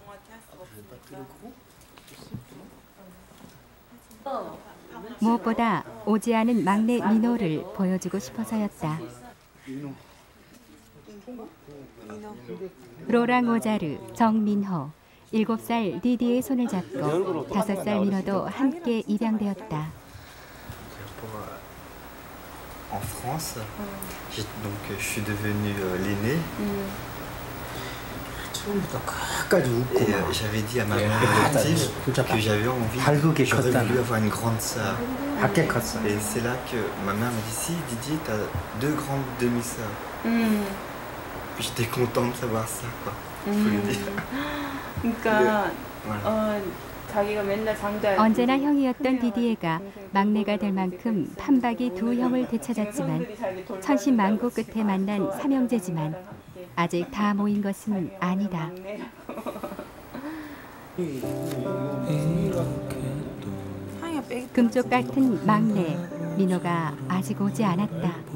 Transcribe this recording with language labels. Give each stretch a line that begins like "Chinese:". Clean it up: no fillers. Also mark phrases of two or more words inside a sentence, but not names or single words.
Korean: 무엇보다 오지 않은 막내 민호를 보여주고 싶어서였다. 로랑 오자르, 정민호, 7살 디디의 손을 잡고 5살 민호도 함께 입양되었다.
French: En France, donc je suis devenu l'aîné. Et j'avais dit à ma mère adoptive que j'avais envie, j'aurais voulu avoir une grande sœur. Et c'est là que ma mère m'a dit si Didier, t'as 2 grandes demi-sœurs. Puis j'étais content de savoir ça, quoi. Faut le dire.
Korean: 그러니까 언제나 형이었던 디디에가 막내가 될 만큼 판박이 2 형을 되찾았지만 천신만고 끝에 만난 3형제지만 아직 다 모인 것은 아니다. 금쪽 같은 막내 민호가 아직 오지 않았다.